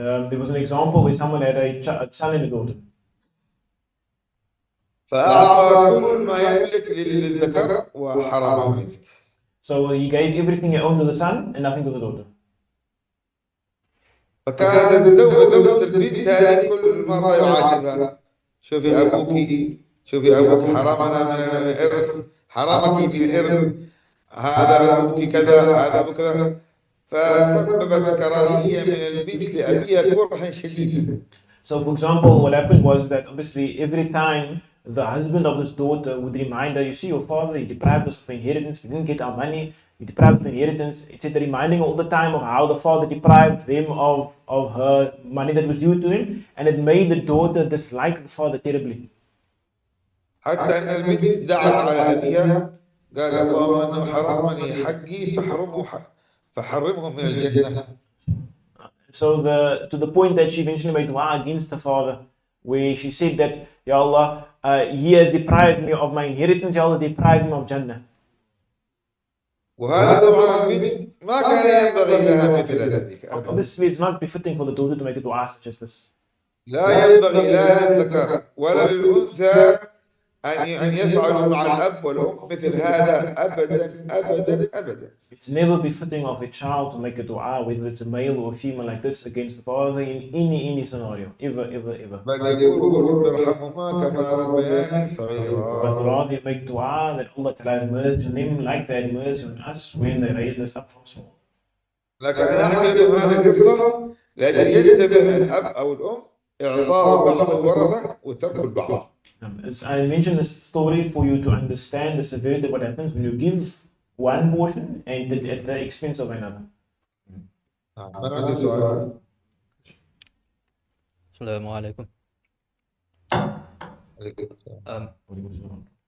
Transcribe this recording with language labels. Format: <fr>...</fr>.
<en>There was an example where someone had a son and a daughter.</en> <ar>فأعطى كل ما يملك للذكر وحرم البنت.</ar> <en>So he gave everything he owned to the son and nothing to the daughter.</en> <ar>فكانت زوجة البنت هذه كل مرة يعاتبها شوفي أبوك حرمنا من الإرث حرمك من الإرث هذا أبوك كذا هذا أبوك كذا فسببت كراهية من البنت لأبيها كرها شديدا.</ar> <en>So for example, what happened was that obviously every time the husband of this daughter would remind her, you see your father, he deprived us of inheritance, we didn't get our money, he deprived the inheritance, etc. Reminding all the time of how the father deprived them of her money that was due to them, and it made the daughter dislike the father terribly.</en> <ar>حتى أن البنت دعت على أبيها قال اللهم أنه حرمني حقي فحرمه من الجنة.</ar> <en>So to the point that she eventually made dua against the father, where she said that, Ya Allah, he has deprived me of my inheritance, Ya Allah, deprive him of Jannah.</en> <ar>وهذا طبعا البنت ما كان ينبغي لها مثل ذلك.</ar> <en>Obviously, it's not befitting for the daughter to make a dua such as this.</en> <ar>لا ينبغي لا للذكر ولا للأنثى أن يفعلوا مع الأب والأم مثل هذا أبدا أبدا أبدا.</ar> <en>It's never befitting of a child to make a dua, whether it's a male or a female like this, against the father in any scenario, ever.</en> <ar>بل يقول رب ارحمهما كما ربياني صغيرا.</ar> <en>But rather make dua that Allah Ta'ala have mercy on them like they had mercy on us when they raised us up from small.</en> <ar>لكن أنا أحكي لكم هذه القصة لأجل ينتبه الأب أو الأم إعطاء بعض الورثة وترك البعض.</ar> <en>I mentioned this story for you to understand the severity of what happens when you give one portion and at the expense of another.</en> <ar>من عنده سؤال؟ Assalamu alaikum. عليكم السلام.</ar>